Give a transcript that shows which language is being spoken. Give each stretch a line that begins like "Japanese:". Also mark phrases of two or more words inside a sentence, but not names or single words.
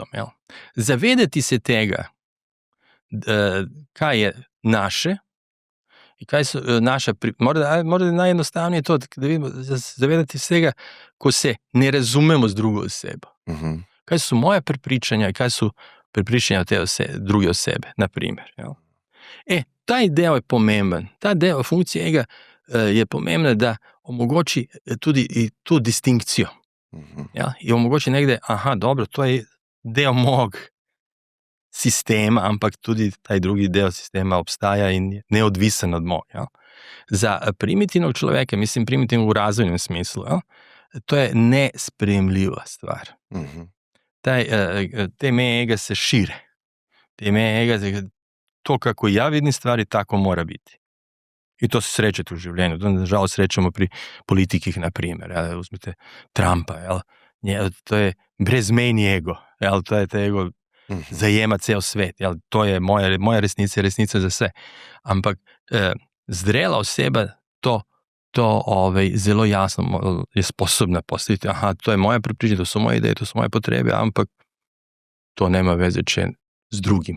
Slovenian: Zavedati se tega, kaj je naše i kaj su naša, možda najjednostavnije to, da vidimo, zavedati se tega, ko se ne razumemo z drugo osebo. Kaj su moja prepričanja i kaj su prepričanja te druge osebe, na primjer. Taj deo je pomemben, ta deo funkcije ega je pomembna da omogoči tudi i tu distinkciju. I omogoči negde, dobro, to je deo mog sistema, ampak tudi taj drugi deo sistema obstaja in je neodvisen od mog. Za primitivnog človeka, mislim primitivnog u razvojnom smislu, to je nespremljiva stvar. Te meje ega se šire. Te meje ega, to kako ja vidim stvari, tako mora biti. I
Croatian: to se srećete
Slovenian: u življenju. To nažalost srećemo pri politikih, na primjer. Uzmite Trumpa, to je brezmejni ego. To je te ego zajema cel svet. To je moja resnica, resnica za sve. Ampak zrela oseba to zelo jasno je sposobna postaviti. To je moja prepričanja, to su moje ideje, to su moje potrebe, ampak to nema veze s drugim.